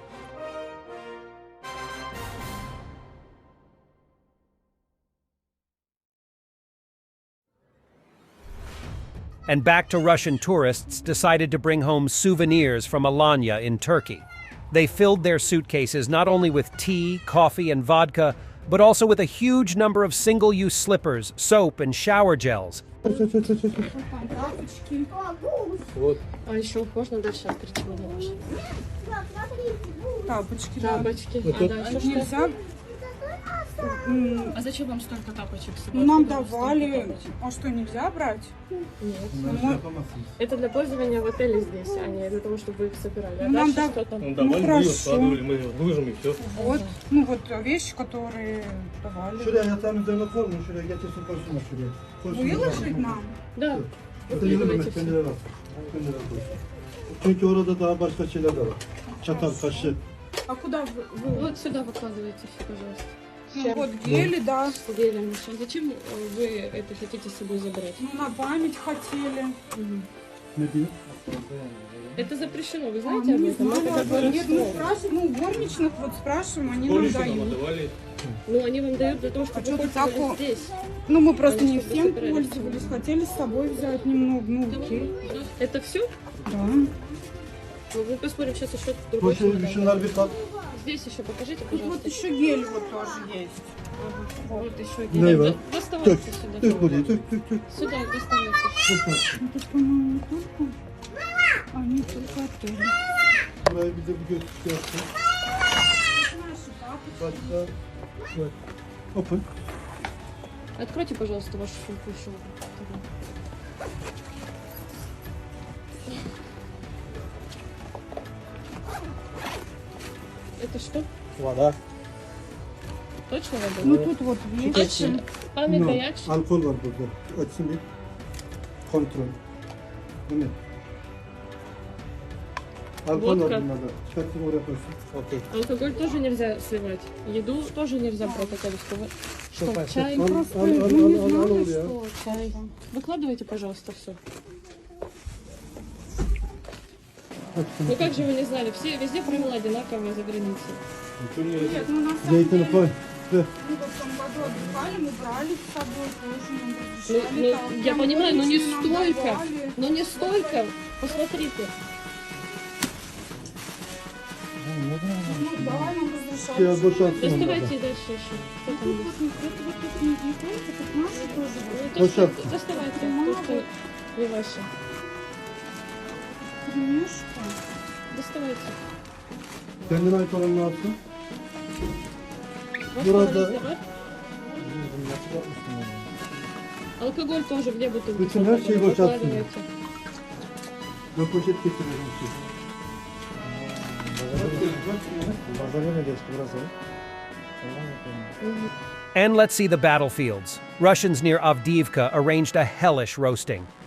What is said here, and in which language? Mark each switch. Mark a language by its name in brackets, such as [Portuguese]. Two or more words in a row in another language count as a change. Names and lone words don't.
[English] And back to Russian tourists decided to bring home souvenirs from Alanya in Turkey. They filled their suitcases not only with tea, coffee, and vodka, but also with a huge number of single-use slippers, soap, and shower gels. [Russian] А еще можно дальше открыть его немножко? Тапочки. Тапочки. Вот А дальше что? нельзя. А зачем вам столько тапочек с собой? Ну, нам Откуда вам давали. столько тапочек? А что, нельзя брать? Нет. Это для пользования в отеле здесь, а не для того, чтобы вы их собирали. А Ну, нам дальше да- что там? Ну, давали, мы хорошо. ее складывали, мы ее выложим и все. Вот. Ну, вот вещи, которые давали. [Turkish] Şuraya yatağın üzerine koyma, şuraya getirsin koysunlar şuraya. Koysunlar. [Russian] Выложить нам? Да. [Turkish] Zaten [Russian] Выкладывайте [Turkish] yürümek [Russian] все. [Turkish] kendileri al. Kendileri koysun. Çünkü orada daha başka şeyler de var. Çatal, kaşık. [Russian] А куда вы? Вот сюда выкладывайте все, пожалуйста. Ну, вот гели, да. С гелем. А зачем вы это хотите с собой забрать? Ну, на память хотели. [Turkish] Ne diyor? [Russian] Это запрещено, вы А, знаете мы об не этом? знали. Это такое Нет, мы расстройство. спрашиваем, ну, горничных вот спрашиваем, они нам Полису нам дают. отдавали. Ну, они вам дают для того, А чтобы что вы ты так пользовались о- здесь. Ну, мы просто Они не чтобы всем собирались. пользовались, хотели с собой взять немного, ну, окей. Это все? Да. Ну, мы посмотрим сейчас еще другой. [Turkish] Bu şunlar bir kat. [Russian] Здесь еще покажите, Тут вот пожалуйста. еще гель вот тоже есть. Вот еще [Turkish] Ne [Russian] гель. [Turkish] var? [Russian] Доставайте [Turkish] Dök. сюда. Dök buraya, dök, dök, dök. [Russian] Сюда доставайте. Ну, тут, по-моему, только. Они только отели. [Turkish] Burayı bir de bir götür yapsın. Наши папочки. Başka. Evet. Open. [Russian] Откройте, пожалуйста, вашу сумку еще. Это что? [Turkish] Valla. [Russian] Точно Ну, вода? тут вот Точно? вещи. Память [Turkish] No, [Russian] горяч? [Turkish] alkol var burada. Açsın bir. Kontrol. Bu ne? Alkol Vodka. var bunlarda. Çıkartın oraya koysun. Okey. [Russian] Алкоголь тоже нельзя сливать. Еду тоже нельзя брать алкоголь. Что, чай? [Turkish] Al, [Russian] Просто [Turkish] al, al, [Russian] ну, не [Turkish] al, al, al [Russian] знали, [Turkish] oraya. [Russian] что Чай. Выкладывайте, пожалуйста, все. Ну как же вы не знали? Все, везде правила одинаковые за границей. Нет, ну на самом [Turkish] Zeytini [Russian] деле, [Turkish] koy. Ver. [Russian] мы в том году отдыхали, мы брали с собой тоже, нам Ну, разрешали. ну, там я понимаю, но не горничные нам столько. давали. Но не столько. Посмотрите. Ну да, нам разрешали. [Turkish] Biraz boşaltsın onları. [Russian] Доставайте дальше еще. Что там Тут есть? вот, это вот тут не только, тут наши тоже. Ну, Вот то, что так. доставайте. То, что не ваше. Книжка. Доставайте. [Turkish] Kendine ait olan ne yapsın? [Russian] Ваш [Turkish] Burada- [Russian] адрес давай. Алкоголь тоже где бутылки? [Turkish] Bütün her şeyi boşaltsın. [Russian] Выкладывайте. [Turkish] Ben poşet getiriyorum size. [English] And let's see the battlefields. Russians near Avdiivka arranged a hellish roasting.